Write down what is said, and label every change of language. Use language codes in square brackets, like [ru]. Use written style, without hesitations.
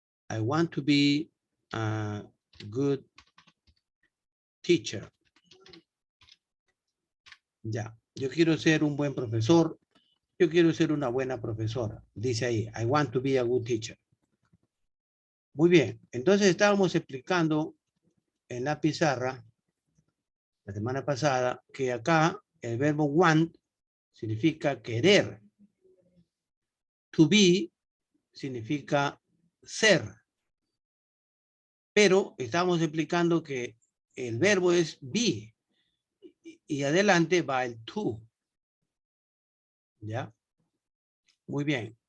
[en] I want to be a good teacher. [es] Ya, yo quiero ser un buen profesor. Yo quiero ser una buena profesora. Dice ahí, [en] I want to be a good teacher. [es] Muy bien, entonces estábamos explicando en la pizarra la semana pasada que acá el verbo want significa querer. To be significa ser. Pero estamos explicando que el verbo es be y adelante va el to. ¿Ya? Muy bien.